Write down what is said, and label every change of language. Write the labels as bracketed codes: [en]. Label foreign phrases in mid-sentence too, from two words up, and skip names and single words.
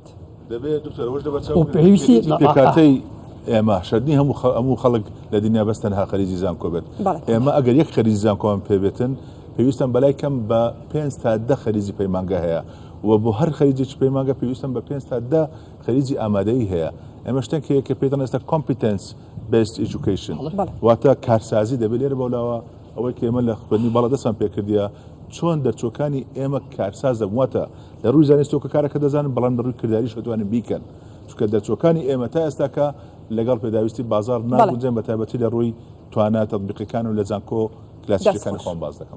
[ckb] پێویستی پێکاتەی ئێمە شەردنی هەموو خەڵک لە دنیا بەستەنها خەریجی زانکۆ بێت ئێمە ئەگەر یەک خەریجی زانکۆمان پێبێتن پێویستم بەلای کەم بە 5 تا 10 خەریجی پەیمانگە هەیە و بۆ هەر خەریجێکی پەیمانگە پێویستم بە 5 تا 10 خەریجی ئامادەیی هەیە ئێمە شتێک کە پێدەن ئێستا [en] competence based education [ckb] واتە کارسازی دەبێت لێرە بەولاوە ئەوەی کە ئێمە لە خوێندنی باڵا دەستمان پێکردیە چۆن دەرچۆکانی ئێمە کارساز دەبواتە لە ڕووی زانستۆکە کارەکە دەزانن بەڵام لە ڕووی کرداریش دەتوانن بیکەن چونکە دەرچۆکانی ئێمە تا ئێستاکە لەگەڵ پێداویستی بازار ناگونجێن بە تایبەتی لە ڕووی توانە تەطبیقیەکان و لە زانکۆ کلاسیکەکانی خۆم باز دەکەم